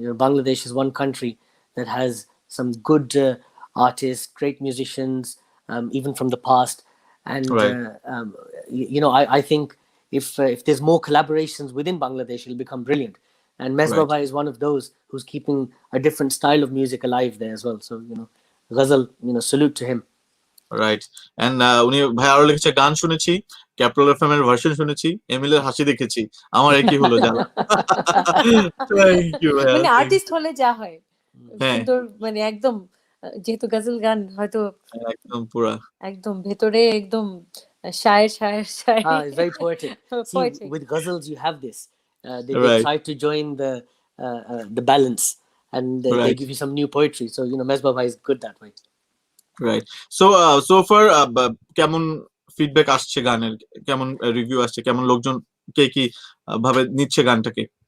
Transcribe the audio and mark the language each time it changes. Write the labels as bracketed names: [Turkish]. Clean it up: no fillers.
[English] Bangladesh is one country that has some good artists, great musicians, even from the past. And Right. I think if there's more collaborations within Bangladesh, it'll become brilliant. And Mesbah Right. Bhai is one of those who's keeping a different style of music alive there as well. So ghazal, salute to him. Right. [Bangla] And উনি ভাই আরো লিখেছে, গান শুনেছি, capital FM এর version শুনেছি, এমিলের হাসি দেখেছি, আমার একই হলো জ্বালা। [English] Thank you ভাইয়া। [Bangla] মানে আর্টিস্ট হলে যা হয় হ্যাঁ। সুন্দর মানে একদম যেহেতু গজল গান হয়তো একদম পুরা একদম ভেতরে একদম শায়ের [English] It's very poetic. See, Poetic. with ghazals, you have this. They Right. try to join the balance, and they Right. give you some new poetry. So Mesbah Bhai is good that way. Right. So far [Bangla] কেমন feedback আসছে গানের, কেমন review আসছে, কেমন লোকজন কে কি ভাবে নিচ্ছে গানটাকে?